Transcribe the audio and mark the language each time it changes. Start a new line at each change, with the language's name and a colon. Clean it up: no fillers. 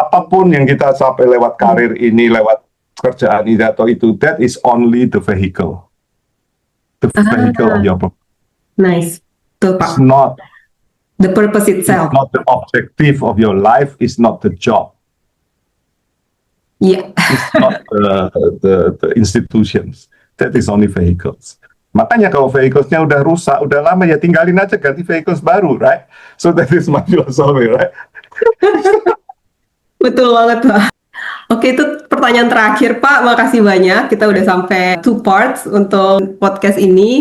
Indonesian: Apapun yang kita capai lewat karir ini, lewat kerjaan ini atau itu,
English: that is only the vehicle. The vehicle of your purpose. Nice.
Indonesian: Betul Pak.
English: It's not the purpose itself. It's not the objective of your life. It's not the job. Yeah. It's not the institutions. That is only vehicles.
Indonesian: Makanya kalau vehicles-nya udah rusak, udah lama, ya tinggalin aja, ganti vehicles baru, right?
English: So that is my philosophy, right?
Indonesian: Betul banget Pak. Oke, itu pertanyaan terakhir Pak. Makasih banyak. Kita udah sampai 2 parts untuk podcast ini.